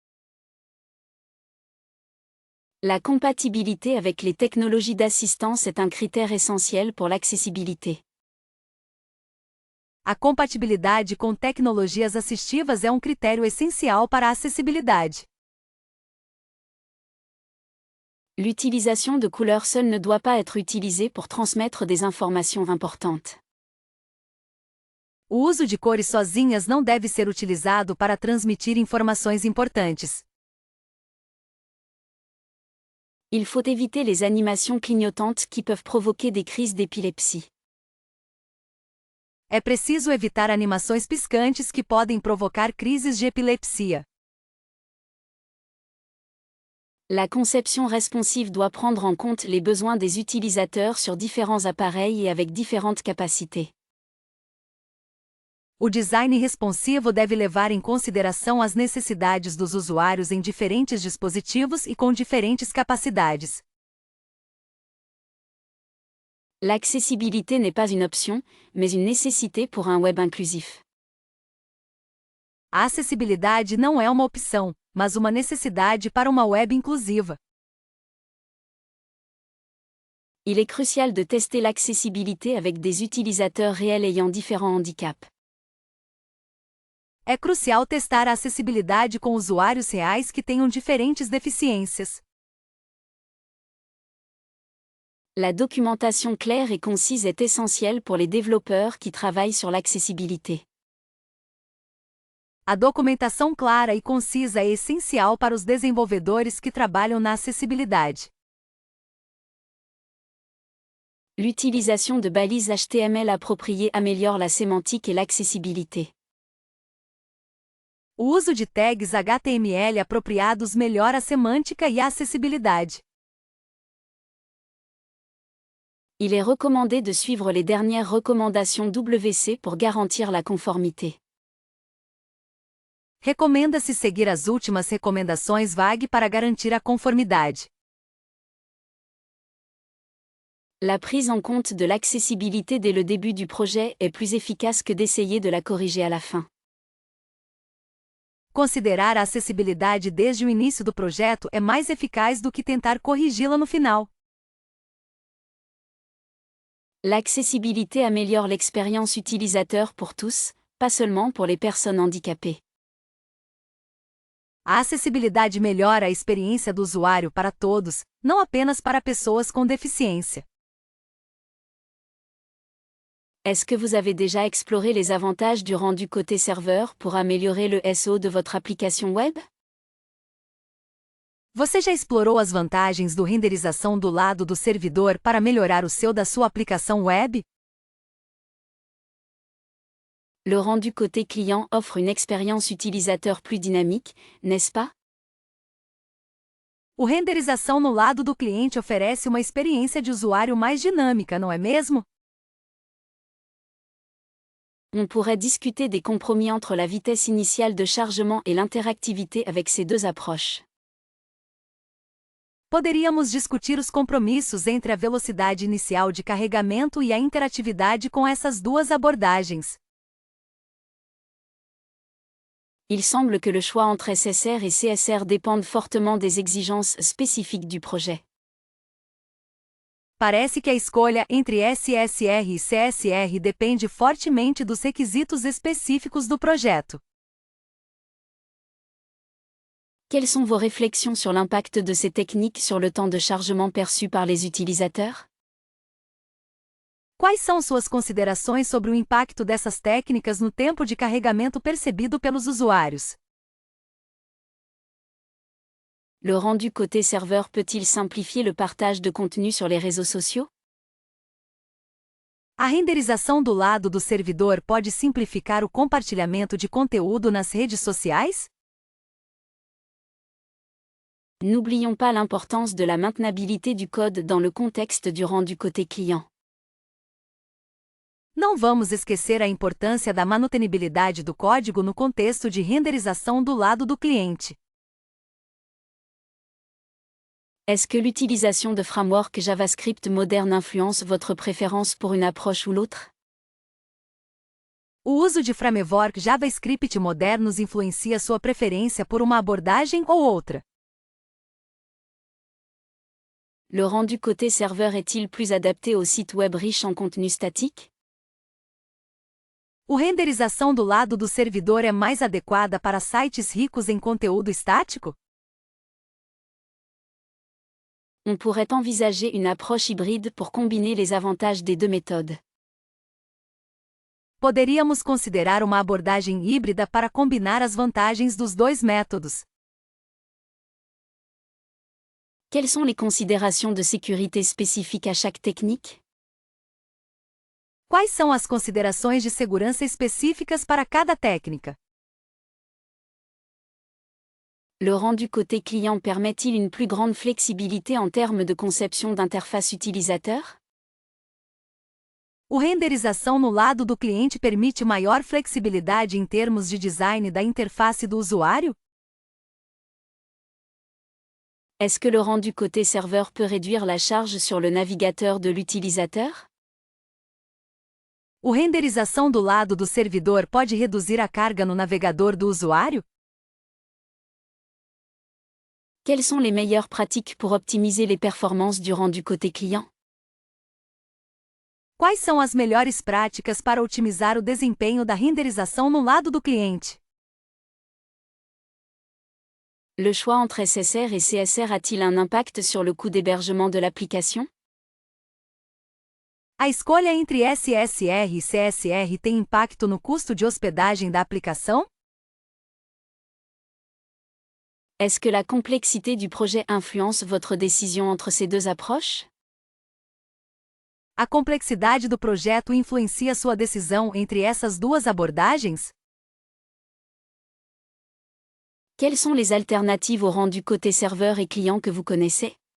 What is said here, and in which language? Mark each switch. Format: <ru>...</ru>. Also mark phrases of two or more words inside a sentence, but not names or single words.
<fr>La compatibilité avec les technologies d'assistance est un critère essentiel pour l'accessibilité.</fr> <pt>A compatibilidade com tecnologias assistivas é um critério essencial para a acessibilidade.</pt> <fr>L'utilisation de couleurs seule ne doit pas être utilisée pour transmettre des informations importantes.</fr> <pt>O uso de cores sozinhas não deve ser utilizado para transmitir informações importantes.</pt> <fr>Il faut éviter les animations clignotantes qui peuvent provoquer des crises d'épilepsie.</fr> <pt>É preciso evitar animações piscantes que podem provocar crises de epilepsia.</pt> <fr>La conception responsive doit prendre en compte les besoins des utilisateurs sur différents appareils et avec différentes capacités.</fr> <pt>O design responsivo deve levar em consideração as necessidades dos usuários em diferentes dispositivos e com diferentes capacidades.</pt> <fr>L'accessibilité n'est pas une option, mais une nécessité pour un web inclusif.</fr> <pt>A acessibilidade não é uma opção, mas uma necessidade para uma web inclusiva.</pt> <fr>Il est crucial de tester l'accessibilité avec des utilisateurs réels ayant différents handicaps.</fr> <pt>É crucial testar a acessibilidade com usuários reais que tenham diferentes deficiências.</pt> <fr>La documentation claire et concise est essentielle pour les développeurs qui travaillent sur l'accessibilité.</fr> <pt>A documentação clara e concisa é essencial para os desenvolvedores que trabalham na acessibilidade.</pt> <fr>L'utilisation de balises HTML appropriées améliore la sémantique et l'accessibilité.</fr> <pt>O uso de tags HTML apropriados melhora a semântica e a acessibilidade.</pt> <fr>Il est recommandé de suivre les dernières recommandations WC pour garantir la conformité.</fr> <pt>Recomenda-se seguir as últimas recomendações VAG para garantir a conformidade.</pt> <fr>La prise en compte de l'accessibilité dès le début du projet est plus efficace que d'essayer de la corriger à la fin.</fr> <pt>Considerar a acessibilidade desde o início do projeto é mais eficaz do que tentar corrigi-la no final.</pt> <fr>L'accessibilité améliore l'expérience utilisateur pour tous, pas seulement pour les personnes handicapées.</fr> <pt>A acessibilidade melhora a experiência do usuário para todos, não apenas para pessoas com deficiência.</pt> <fr>Est-ce que vous avez déjà exploré les avantages du rendu côté serveur pour améliorer le SEO de votre application web?</fr> <pt>Você já explorou as vantagens do renderização do lado do servidor para melhorar o SEO da sua aplicação web?</pt> <fr>Le rendu côté client offre une expérience utilisateur plus dynamique, n'est-ce pas?</fr> <pt>O renderização no lado do cliente oferece uma experiência de usuário mais dinâmica, não é mesmo?</pt> <fr>On pourrait discuter des compromis entre la vitesse initiale de chargement et l'interactivité avec ces deux approches.</fr> <pt>Poderíamos discutir os compromissos entre a velocidade inicial de carregamento e a interatividade com essas duas abordagens.</pt> <fr>Il semble que le choix entre SSR et CSR dépende fortement des exigences spécifiques du projet.</fr> <pt>Parece que a escolha entre SSR e CSR depende fortemente dos requisitos específicos do projeto.</pt> <fr>Quelles sont vos réflexions sur l'impact de ces techniques sur le temps de chargement perçu par les utilisateurs?</fr> <pt>Quais são suas considerações sobre o impacto dessas técnicas no tempo de carregamento percebido pelos usuários?</pt> <fr>Le rendu côté serveur peut-il simplifier le partage de contenu sur les réseaux sociaux?</fr> <pt>A renderização do lado do servidor pode simplificar o compartilhamento de conteúdo nas redes sociais?</pt> <fr>N'oublions pas l'importance de la maintenabilité du code dans le contexte du rendu côté client.</fr> <pt>Não vamos esquecer a importância da manutenibilidade do código no contexto de renderização do lado do cliente.</pt> <fr>Est-ce que l'utilisation de frameworks JavaScript modernes influence votre préférence pour une approche ou l'autre?</fr> <pt>O uso de framework JavaScript modernos influencia sua preferência por uma abordagem ou outra.</pt> <fr>Le rendu côté serveur est-il plus adapté aux sites web riches en contenu statique?</fr> <pt>A renderização do lado do servidor é mais adequada para sites ricos em conteúdo estático?</pt> <fr>On pourrait envisager une approche hybride pour combiner les avantages des deux méthodes.</fr> <pt>Poderíamos considerar uma abordagem híbrida para combinar as vantagens dos dois métodos.</pt> <fr>Quelles sont les considérations de sécurité spécifiques à chaque technique?</fr> <pt>Quais são as considerações de segurança específicas para cada técnica?</pt> <fr>Le rendu côté client permet-il une plus grande flexibilité en termes de conception d'interface utilisateur?</fr> <pt>O renderização no lado do cliente permite maior flexibilidade em termos de design da interface do usuário?</pt> <fr>Est-ce que le rendu côté serveur peut réduire la charge sur le navigateur de l'utilisateur?</fr> <pt>O renderização do lado do servidor pode reduzir a carga no navegador do usuário?</pt> <fr>Quelles sont les meilleures pratiques pour optimiser les performances du rendu côté client?</fr> <pt>Quais são as melhores práticas para otimizar o desempenho da renderização no lado do cliente?</pt> <fr>Le choix entre SSR et CSR a-t-il un impact sur le coût d'hébergement de l'application?</fr> <pt>A escolha entre SSR e CSR tem impacto no custo de hospedagem da aplicação?</pt> <fr>Est-ce que la complexité du projet influence votre décision entre ces deux approches?</fr> <pt>A complexidade do projeto influencia sua decisão entre essas duas abordagens?</pt> <fr>Quelles sont les alternatives au rendu côté serveur et client que vous connaissez?</fr>